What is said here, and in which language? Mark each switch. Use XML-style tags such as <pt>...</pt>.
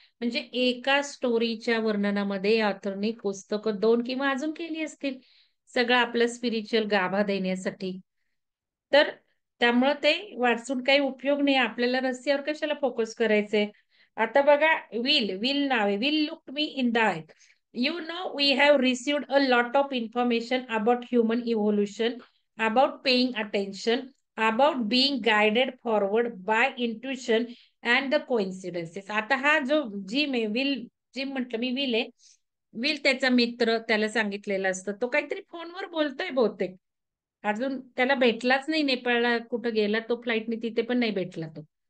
<mr>म्हणजे एका स्टोरीच्या वर्णनामध्ये ऑथरनी पुस्तकं 2 किंवा अजून केली असतील. सगळं आपला स्पिरिच्युअल गाभा देण्यासाठी. तर त्यामुळं ते वाचून काही उपयोग नाही. आपल्याला रस्त्यावर कशाला फोकस करायचंय. आता बघा विल नाव आहे.</mr> <en>Will looked me in the eye. You know, we have received a lot of information about human evolution about paying attention, about being guided forward by intuition and the coincidences.</en> <mr>आता हा जो gym आहे, gym म्हटलं मी will आहे. Will त्याचा मित्र त्याला सांगितलेला असतं, तो काहीतरी फोनवर बोलतोय बहुतेक. अजून त्याला भेटलाच नाही, नेपाळला कुठं गेला तो फ्लाईटने, तिथे पण नाही भेटला तो.</mr>